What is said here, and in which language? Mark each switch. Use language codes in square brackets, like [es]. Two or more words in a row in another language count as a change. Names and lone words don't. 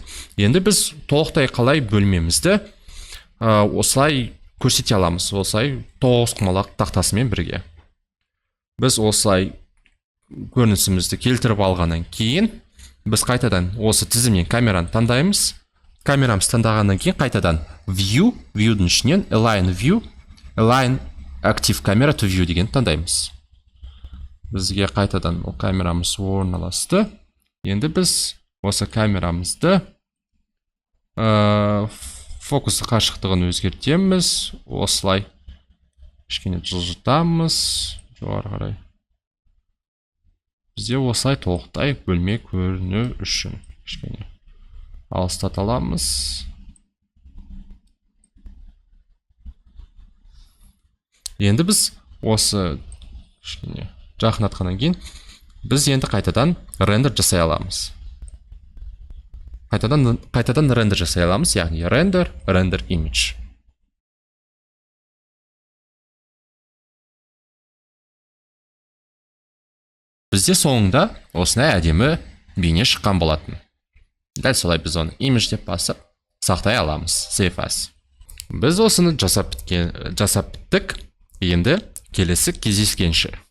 [kk] Енді біз толықтай қалай бөлмемізді осылай көрсете аламыз, осылай тоғызқұмалақ тақтасымен бірге. Біз осылай көрінісімізді келтіріп алғаннан кейін, біз қайтадан осы тізімнен камераны таңдаймыз. Камерамыз таңдағаннан кейін қайтадан view'дің ішінен [en] align active camera to view [kk] деген таңдаймыз. Бізге қайтадан ол камерамыз орналасты. Енді біз осы камерамызды фокус қашықтығын өзгертеміз. Осылай кішкене жылжытамыз жоғары қарай. Бізде осылай толықтай бөлме көріну үшін кішкене алыстата аламыз. Енді біз осы кішкене жақындатқаннан кейін, біз енді қайтадан рендер жасай аламыз. Қайтадан рендер жасай аламыз, яғни [en] render image. [kk] Бізде соңында осындай әдемі бейне шыққан болатын. Дәл солай біз оны image деп басып, сақтай аламыз, [en] save as. [kk] Біз осыны жасап біттік, енді келесі кездескенше.